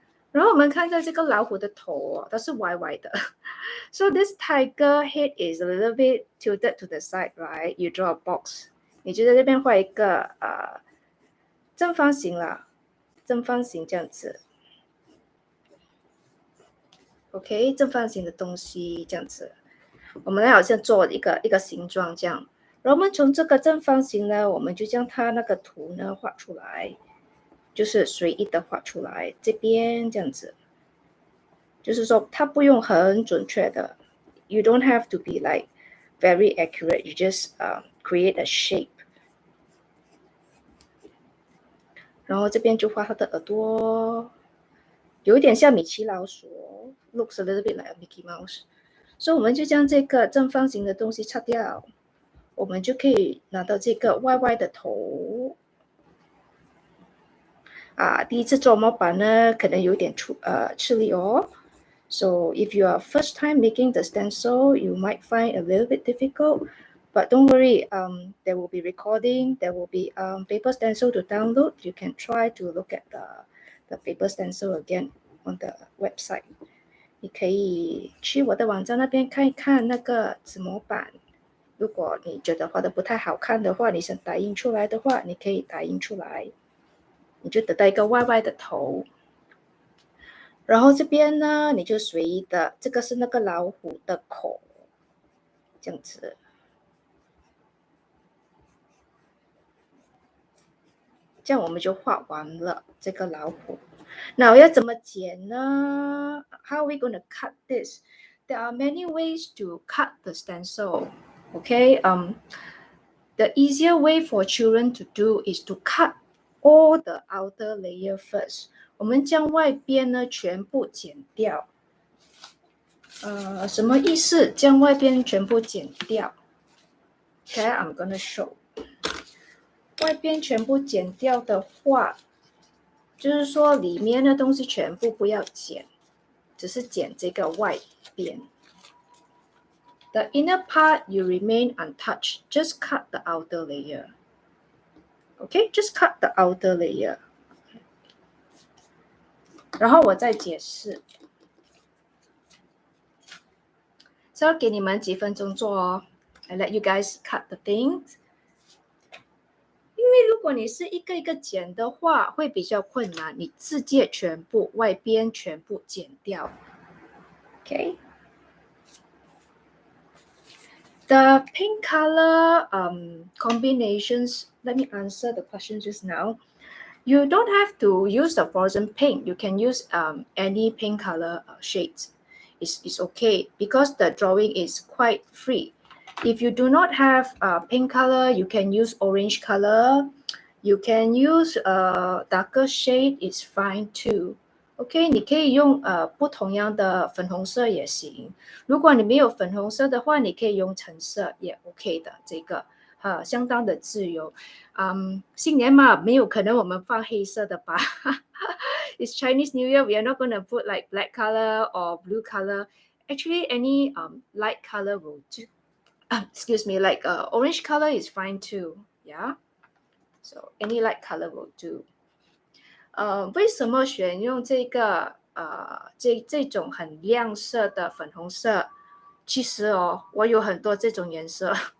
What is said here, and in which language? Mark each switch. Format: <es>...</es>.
<zh>然后我们看到这个老虎的头它是歪歪的。</zh> <en>So this tiger head is a little bit tilted to the side, right? You draw a box.</en> <zh>你就在这边画一个正方形啦，正方形这样子。 OK， 正方形的东西这样子。我们好像做一个形状这样。然后我们从这个正方形呢，我们就将它那个图呢画出来，就是随意的画出来，这边这样子。就是说它不用很准确的 ，</zh> <en>you don't have to be like very accurate. You just create a shape.</en> <zh>然后这边就画它的耳朵，有一点像米奇老鼠 ，</zh> <en>looks a little bit like a Mickey Mouse.</en> <zh>所以我们就将这个正方形的东西擦掉，我们就可以拿到这个歪歪的头。第一次做模板呢，可能有点吃力哦。</zh> <en>So if you are first time making the stencil, you might find a little bit difficult, but don't worry. There will be recording. There will be paper stencil to download. You can try to look at the paper stencil again on the website.</en> <zh>你可以去我的网站那边看一看那个纸模板。如果你觉得画的不太好看的话，你想打印出来的话，你可以打印出来，你就得到一个歪歪的头。然后这边呢，你就随意的，这个是那个老虎的口，这样子。这样我们就画完了这个老虎。那我要怎么剪呢？</zh> <en>How are we going to cut this? There are many ways to cut the stencil. Okay, the easier way for children to do is to cut all the outer layer first.</en> <zh>我们将外边呢全部剪掉。什么意思？将外边全部剪掉。</zh> <en>Okay, I'm gonna show.</en> <zh>外边全部剪掉的话，就是说里面的东西全部不要剪，只是剪这个外边。</zh> <en>The inner part you remain untouched. Just cut the outer layer. Okay, just cut the outer layer.</en> <zh>然后我再解释。所以要给你们几分钟做哦。</zh> <en>I let you guys cut the things.</en> <zh>因为如果你是一个一个剪的话，会比较困难。你直接全部外边全部剪掉。</zh> <en>Okay. The pink color combinations. Let me answer the question just now. You don't have to use the frozen pink. You can use any pink color shades. It's okay because the drawing is quite free. If you do not have pink color, you can use orange color. You can use darker shade. It's fine too.</en> <zh>OK， 你可以用不同样的粉红色也行。如果你没有粉红色的话，你可以用橙色也 OK 的。这个相当的自由。新年嘛，没有可能我们放黑色的吧？</zh> <en>It's Chinese New Year. We are not going to put like black color or blue color. Actually, any light color will do. Excuse me, like orange color is fine too. Yeah. So any light color will do.</en> <zh>为什么选用这个这种很亮色的粉红色？其实哦，我有很多这种颜色。</zh>